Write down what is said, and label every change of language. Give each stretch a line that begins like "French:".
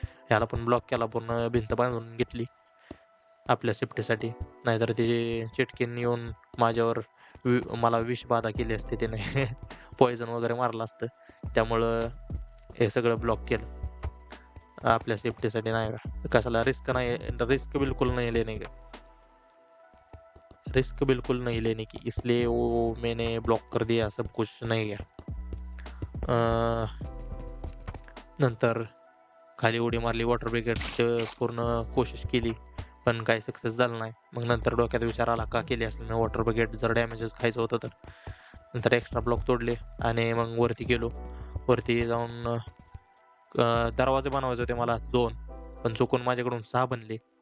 Marathi: ह्याला पण ब्लॉक केला, पूर्ण भिंत बांधून घेतली आपल्या सेफ्टीसाठी. नाहीतर ती चिटकीन येऊन माझ्यावर मला विषबाधा केली असते त्याने. पॉइझन वगैरे मारलं असतं. त्यामुळं हे सगळं ब्लॉक केलं आपल्या सेफ्टीसाठी, नाही का. कशाला रिस्क नाही,
Hindi: रिस्क बिलकुल नहीं लेने का, रिस्क बिलकुल नहीं लेने की, इसलिए वो मैंने ब्लॉक कर दिया, सब कुछ नहीं गया.
Marathi: नंतर खाली उडी मारली, वॉटर ब्रिगेडचं पूर्ण कोशिश केली, पण काही सक्सेस झालं नाही. मग नंतर डोक्यात विचार आला, का केली असेल मी वॉटर ब्रिगेड, जर डॅमेजेस खायचं होतं तर. नंतर एक्स्ट्रा ब्लॉक तोडले आणि मग वरती गेलो. वरती जाऊन दरवाजे बनवायचे होते मला 2, पण चुकून माझ्याकडून 6 बनले.